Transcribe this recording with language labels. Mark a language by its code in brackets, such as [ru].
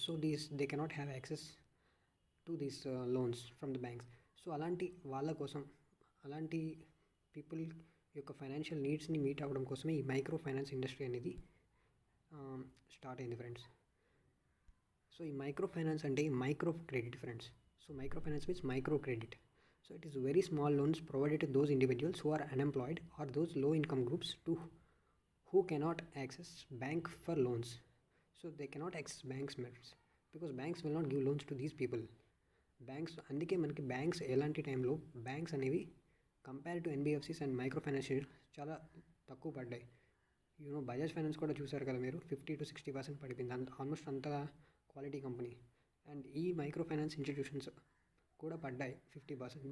[en] So they cannot have access to these loans from the banks. [te] So అలాంటి వాళ్ళ కోసం, అలాంటి పీపుల్ యొక్క ఫైనాన్షియల్ నీడ్స్ని మీట్ అవ్వడం కోసమే ఈ మైక్రో ఫైనాన్స్ ఇండస్ట్రీ అనేది స్టార్ట్ అయింది ఫ్రెండ్స్. సో ఈ మైక్రో ఫైనాన్స్ అంటే micro credit friends. [en] So micro finance means micro credit. So it is very small loans provided to those individuals who are unemployed or those low income groups who cannot access bank for loans. So they cannot access banks because banks will not give loans to these people. [te] Banks అందుకే మనకి banks ఎలాంటి టైంలో banks అనేవి compare to NBFCs and micro financial చాలా తక్కువ పడ్డాయి. Bajaj finance కూడా చూసారు కదా మీరు, 50-60% పడిపోయింది. ఆల్మోస్ట్ అంత క్వాలిటీ కంపెనీ. అండ్ ఈ మైక్రో ఫైనాన్స్ ఇన్స్టిట్యూషన్స్ కూడా పడ్డాయి 50%.